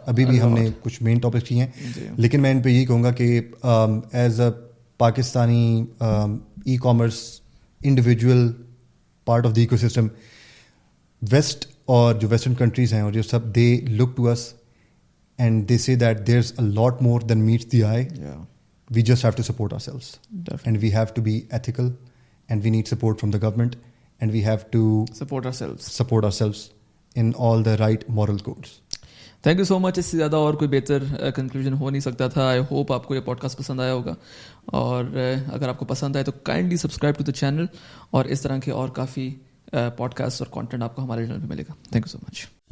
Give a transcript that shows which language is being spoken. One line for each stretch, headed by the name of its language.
Urdu: ابھی بھی ہم نے کچھ مین ٹاپکس کیے ہیں, لیکن میں ان پہ یہی کہوں گا کہ
English: as a Pakistani e commerce individual part of the ecosystem, west اور جو western countries
Urdu: ہیں اور جو سب,
English: They look to us and they say that there is a lot more than meets the eye. We just have to support ourselves. Definitely. And we have to be ethical, and we need support from the government, and we have to support ourselves in all the right moral codes. Thank you so much.
Urdu: اس سے زیادہ اور کوئی بہتر conclusion ہو نہیں سکتا تھا.
English: I hope
Urdu: آپ کو یہ پوڈ کاسٹ پسند آیا ہوگا, اور اگر آپ کو پسند آئے تو
English: kindly subscribe to the channel,
Urdu: اور اس طرح کے اور کافی پوڈ کاسٹ اور کانٹینٹ آپ کو ہمارے چینل پہ ملے گا.
English: Thank you so much.